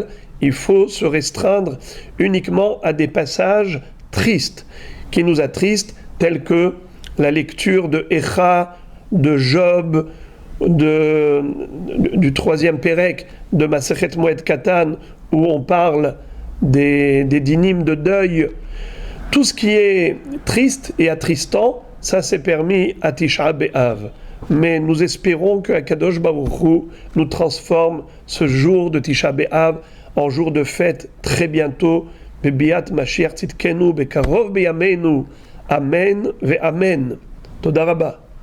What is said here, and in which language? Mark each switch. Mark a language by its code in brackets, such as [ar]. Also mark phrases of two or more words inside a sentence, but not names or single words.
[fr] Il faut se restreindre uniquement à des passages tristes, qui nous attristent, tels que la lecture de Echa, de Job, du troisième Pérec de Masechet Moed Katan, où on parle des dynimes de deuil. Tout ce qui est triste et attristant, ça c'est permis à Tisha B'Av. Mais nous espérons que [he] הקדוש ברוך הוא [fr] nous transforme ce jour de Tisha B'Av en jour de fête très bientôt. [he] בביאת משיח צדקנו בקרוב בימינו. אמן ואמן. תודה רבה.